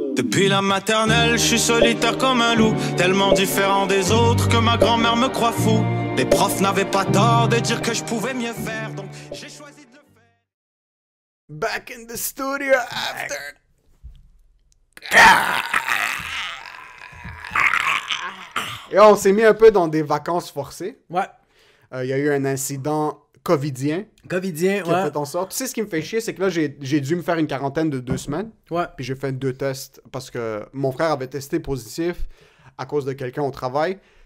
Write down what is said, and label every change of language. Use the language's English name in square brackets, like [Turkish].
[French] Depuis la maternelle, je suis solitaire comme un loup, tellement différent des autres que ma grand-mère me croit fou. Les profs n'avaient pas tort de dire que je pouvais mieux faire, donc j'ai choisi de le faire. [English] Back in the studio after. [French] Et on s'est mis un peu dans des vacances forcées. Ouais. Il y a eu un incident covidien Covidien, qui a ouais. fait en sorte. Tu sais ce qui me fait chier, c'est que là, j'ai dû me faire une quarantaine de 2 semaines. Ouais. Puis j'ai fait 2 tests parce que mon frère avait testé positif à cause de quelqu'un au travail.